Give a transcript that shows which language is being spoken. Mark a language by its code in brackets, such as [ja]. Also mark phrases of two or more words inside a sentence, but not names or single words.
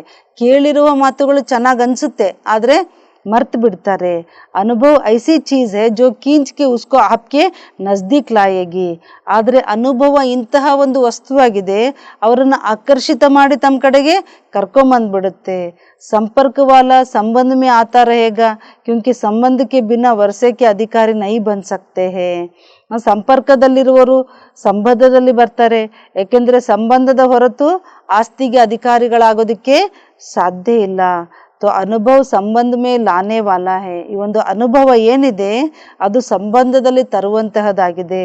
[kn] ಕೇಳಿರುವ ಮಾತುಗಳು ಚೆನ್ನಾಗ್ ಅನ್ಸುತ್ತೆ ಆದ್ರೆ ಮರ್ತ್ ಬಿಡ್ತಾರೆ. [hi] अनुभव ऐसी चीज़ है जो खींच के उसको आपके नज़दीक लायेगी. [kn] ಆದ್ರೆ ಅನುಭವ ಇಂತಹ ಒಂದು ವಸ್ತುವಾಗಿದೆ, ಅವರನ್ನ ಆಕರ್ಷಿತ ಮಾಡಿ ತಮ್ಮ ಕಡೆಗೆ ಕರ್ಕೊಂಬಂದ್ಬಿಡುತ್ತೆ. [hi] संपर्क वाला संबंध में आता रहेगा, क्योंकि संबंध के बिना वर्षे के अधिकारी नहीं बन सकते हैं. [kn] ಸಂಪರ್ಕದಲ್ಲಿರುವವರು ಸಂಬಂಧದಲ್ಲಿ ಬರ್ತಾರೆ, ಏಕೆಂದ್ರೆ ಸಂಬಂಧದ ಹೊರತು ಆಸ್ತಿಗೆ ಅಧಿಕಾರಿಗಳಾಗೋದಕ್ಕೆ ಸಾಧ್ಯ ಇಲ್ಲ. [hi] तो अनुभव संबंध में लाने वाला है. [kn] ಈ ಒಂದು ಅನುಭವ ಏನಿದೆ ಅದು ಸಂಬಂಧದಲ್ಲಿ ತರುವಂತಹದ್ದಾಗಿದೆ.